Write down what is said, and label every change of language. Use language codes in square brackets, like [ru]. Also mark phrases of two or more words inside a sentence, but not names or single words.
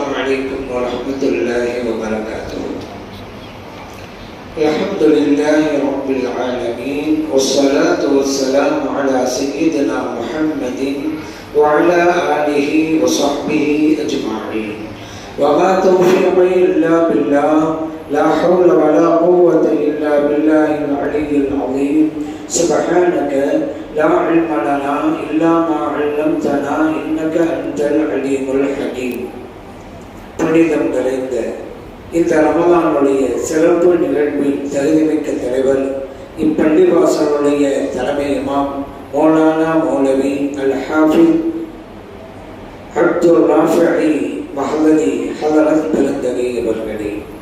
[ar] عليكم ورحمة الله وبركاته. الحمد لله رب العالمين والصلاة والسلام على سيدنا محمد وعلى آله وصحبه أجمعين. وما توفيقي إلا بالله، لا حول ولا قوة إلا بالله العلي العظيم. سبحانك لا علم لنا إلا ما علمتنا إنك أنت العليم الحكيم. [ta] புனிதம் நிறைந்த இந்த ரமலானுடைய சிறப்பு நிகழ்வில் தகுதிமிக்க தலைவர், இப்பள்ளிவாசலுடைய தலைமை இமாம் மௌலானா மௌலவி அல் ஹாஃபிஸ் அப்துல் ராஃபிஇ மஹல்லி ஹதரத் பெருந்தகை அவர்களே,